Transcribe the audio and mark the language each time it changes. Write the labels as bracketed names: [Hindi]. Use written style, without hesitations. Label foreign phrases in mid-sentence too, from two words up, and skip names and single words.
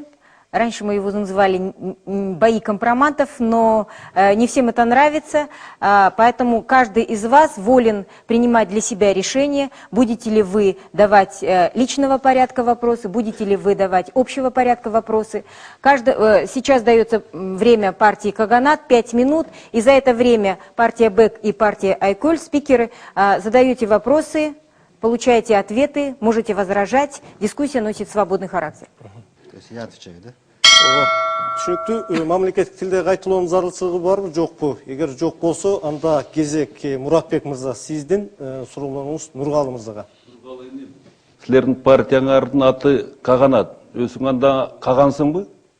[Russian] Раньше мы его называли «Бои компроматов», но не всем это нравится, поэтому каждый из вас волен принимать для себя решение, будете ли вы давать личного порядка вопросы, будете ли вы давать общего порядка вопросы. Сейчас дается время партии «Каганат» 5 минут, и за это время партия БЭК и партия Айкуль, спикеры, задаете вопросы, получаете ответы, можете возражать, дискуссия носит свободный характер. То есть я отвечаю, да? [Kyrgyz] Түшүнүктүү, мамлекеттик тилде кайталоонун зарылчылыгы барбы, жокпу? Эгер жок болсо, анда кезек Муратбек мырза сиздин, суроолоруңуз Нургалы мырзага. Силердин партияңардын аты Каганат. Өзүң анда кагансыңбы?